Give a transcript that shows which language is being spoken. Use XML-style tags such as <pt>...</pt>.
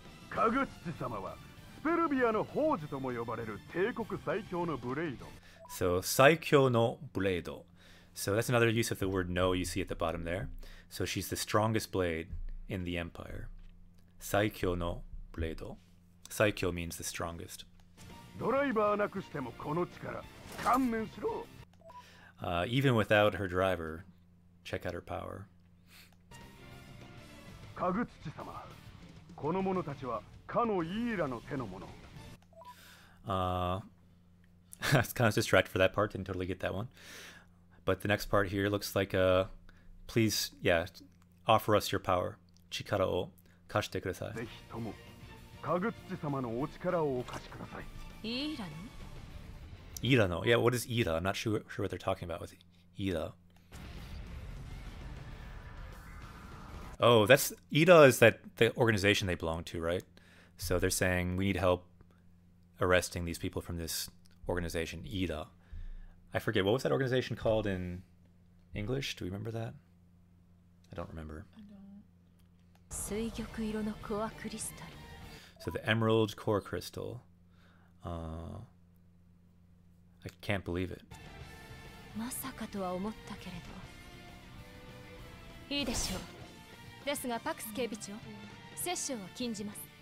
<ja>カグツチ様はスペルビアの宝珠とも呼ばれる帝国最強のブレイド。</ja> <en>So saikyo no blade. So that's another use of the word no you see at the bottom there. So she's the strongest blade in the empire.</en> <ja>Saikyo no</ja> <en>blade. Saikyo means the strongest.</en> <ja>ドライバーなくしてもこの力、観念しろ。</ja> <en>Even without her driver, check out her power.</en> <ja>カグツチ様、この者たちはかのイーラの手の者。</ja> <en>I was kind of distracted for that part, didn't totally get that one. But the next part here looks like please, yeah, offer us your power.</en> <ja>Chikara o kashite kudasai. ぜひともカグツチ様のお力をお貸しください。いいらの</ja> <en>Ira no. Yeah, what is Ira? I'm not sure what they're talking about with Ira. Oh, that's Ira is that the organization they belong to, right? So they're saying we need help arresting these people from this organization, Ira. I forget, what was that organization called in English? Do we remember that? I don't remember.</en> <ja>水玉色のコアクリスタル</ja> <en>So the emerald core crystal. I can't believe it.</en> <ja>まさかとは思ったけれどいいでしょうですがパクス警備長殺生は禁じます</ja>